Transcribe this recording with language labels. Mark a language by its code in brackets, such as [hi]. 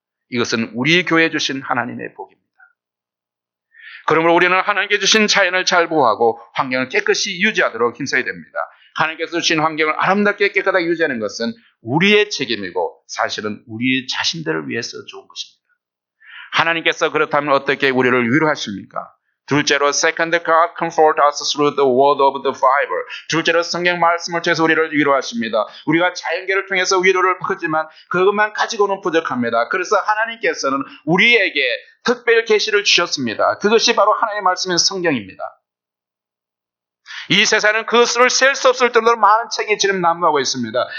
[ko] 이것은 우리 교회에 주신 하나님의 복입니다. 그러므로 우리는 하나님께 주신 자연을 잘 보호하고 환경을 깨끗이 유지하도록 힘써야 됩니다. 하나님께서 주신 환경을 아름답게 깨끗하게 유지하는 것은 우리의 책임이고 사실은 우리 자신들을 위해서 좋은 것입니다. 하나님께서 그렇다면 어떻게 우리를 위로하십니까? 둘째로 [en] second God comfort us through the word of the Bible. [ko] 둘째로 성경 말씀을 통해서 우리를 위로하십니다. 우리가 자연계를 통해서 위로를 받지만 그것만 가지고는 부족합니다. 그래서 하나님께서는 우리에게 특별 계시를 주셨습니다. 그것이 바로 하나님의 말씀인 성경입니다. 이 세상은 그것을 셀 수 없을 정도로 많은 책이 지금 난무하고 있습니다.